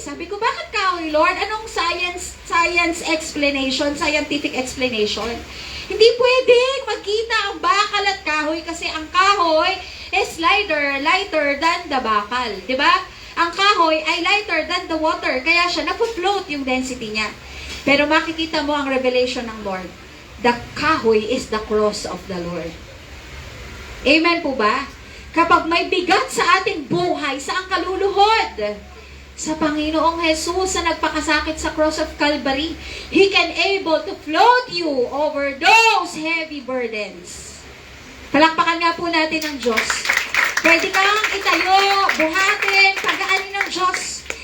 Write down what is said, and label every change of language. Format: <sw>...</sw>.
<tl>Sabi ko, bakit kahoy, Lord? Anong science explanation, scientific explanation? Hindi pwedeng magkita ang bakal at kahoy kasi ang kahoy</tl> <en>is lighter than the</en> <tl>bakal. Diba? Ang kahoy ay</tl> <en>lighter than the water.</en> <tl>Kaya siya, napufloat yung density niya. Pero makikita mo ang revelation ng Lord.</tl> <en>The kahoy is the cross of the Lord.</en> <tl>Amen po ba? Kapag may bigat sa ating buhay, sa ang kaluluhod, sa Panginoong Jesus na nagpakasakit sa</tl> <en>cross of Calvary. He can able to float you over those heavy burdens.</en> <tl>Palakpakan nga po natin ang Diyos. Pwede kang itayo, buhatin, pagaanin ng Diyos.</tl>